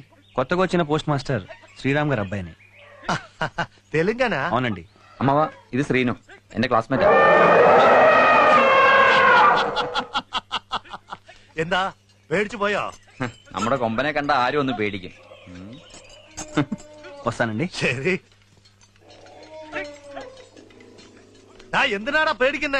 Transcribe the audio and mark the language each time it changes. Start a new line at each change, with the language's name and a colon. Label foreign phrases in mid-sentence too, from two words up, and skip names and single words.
Telugu: కొత్తగా వచ్చిన పోస్ట్ మాస్టర్ శ్రీరామ్ గారు అబ్బాయిని.
Malayalam: തെലുങ്കാന?
Telugu: అవునండి. అమ్మవా, ఇది శ్రీను,
Malayalam: എന്റെ ക്ലാസ്മേറ്റ്. എന്താ പേടിച്ചു പോയോ? നമ്മുടെ കൊമ്പനെ കണ്ട ആരും ഒന്ന് പേടിക്കും.
Telugu: వస్తానండి.
Malayalam: ശരി. എന്തിനാടാ പേടിക്കുന്നേ?